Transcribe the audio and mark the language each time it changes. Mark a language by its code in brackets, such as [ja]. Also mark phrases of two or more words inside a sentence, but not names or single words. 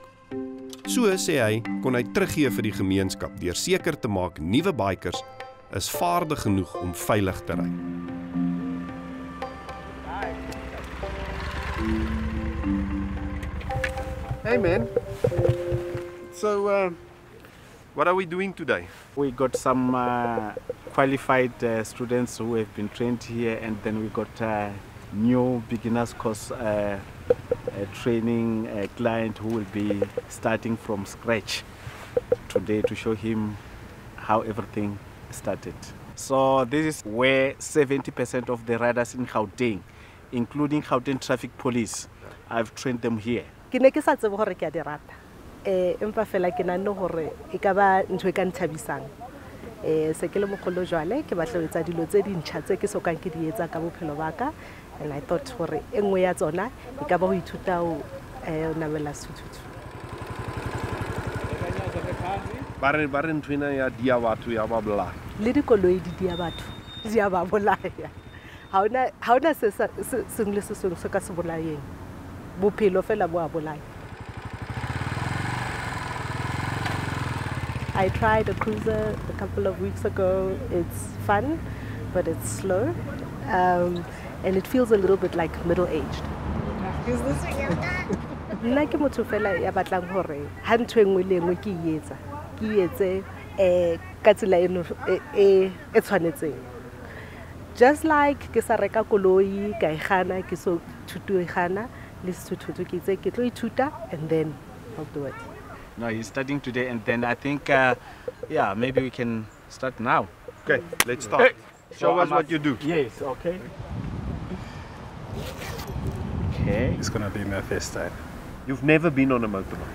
[af] So sê hy, kon hy teruggee vir die gemeenskap deur seker te maak nuwe bikers is vaardig genoeg om veilig te ry. [en] Hey man, so what are we doing today? We got some qualified students who have been trained here, and then we got new beginners course training a client who will be starting from scratch today to show him how everything started. So this is where 70% of the riders in Gauteng, including Gauteng Traffic Police, I've trained them here. [st] Ke ne ke sa tsebe hore ke a di rata. Empa fela ke nanne hore e ka ba ntho e ka nthabisang. Se ke le mogolo jwale ke batla ho etsa dilo tse dintšha tse ke sokang ke di etsa ka bophelo ba ka, [en] and I thought [st] hore e nngwe ya tsona e ka ba ho ithuta ho namela Sesotho. Ba re ntwena ya dia batho ya ba bolaya. Le dikoloi di dia batho di a ba bolaya. Ha ona se seng le se seng se ka se bolayeng. Bophelo fela bo a bolaya. [en] I tried a cruiser a couple of weeks ago. It's fun, but it's slow, and it feels a little bit like middle-aged. Is this [st] Nna ke motho fela ya batlang hore ha ntho engwe le engwe ke etsa. Ke etse ka tsela e tshwanetseng. [en] Just like [st] ke sa reka koloi ka igana ke so thuto igana le Sesotho ke itse ke tlo ithuta [en] and then I'll do it. No, he's starting today, and then I think yeah, maybe we can start now. Okay, let's start. Show us what you do. Yes, okay. Okay. It's gonna be my first time. You've never been on a motorbike?